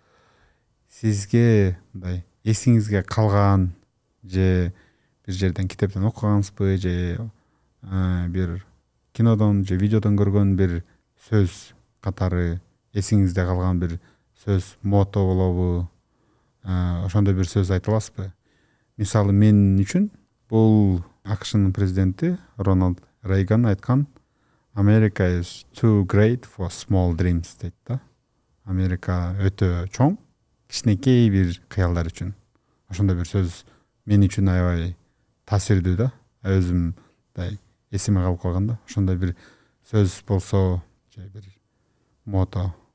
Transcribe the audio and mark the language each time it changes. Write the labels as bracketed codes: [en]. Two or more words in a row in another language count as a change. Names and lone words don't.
[ky] Сизге мындай эсиңизге калган же бир жерден китептен окугансызбы, же бир кинодон же видеодон көргөн бир сөз катары эсиңизде калган бир сөз, мото болобу, ошондой бир сөз айта аласызбы? Мисалы мен үчүн бул АКШнын президенти Рональд Рейган айткан [en] America is too great for small dreams [ky] дейт да. Америка өтө чоң, кичинекей бир кыялдар үчүн. Ошондой бир сөз мен үчүн аябай таасирдүү да. Өзүм эсиме калып калган да. Ошондой бир сөз болсо, же бир мото.